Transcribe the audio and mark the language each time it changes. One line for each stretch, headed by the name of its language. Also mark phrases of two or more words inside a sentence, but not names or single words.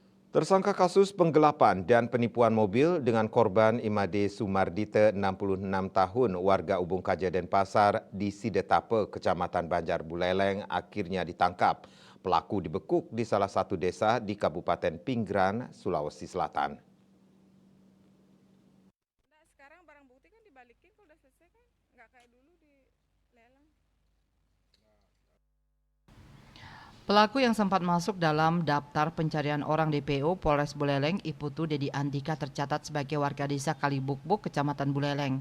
Indonesian: Tersangka kasus penggelapan dan penipuan mobil dengan korban Imade Sumardite 66 tahun warga Ubung Kaja Denpasar di Sidetape, Kecamatan Banjar Buleleng akhirnya ditangkap. Pelaku dibekuk di salah satu desa di Kabupaten Pinggran, Sulawesi Selatan. Nah, sekarang barang bukti kan dibalikin kalau udah selesai kan, nggak kayak dulu dilelang. Pelaku yang sempat masuk dalam daftar pencarian orang DPO Polres Buleleng, Iputu Dedi Andika tercatat sebagai warga desa Kalibukbuk, Kecamatan Buleleng.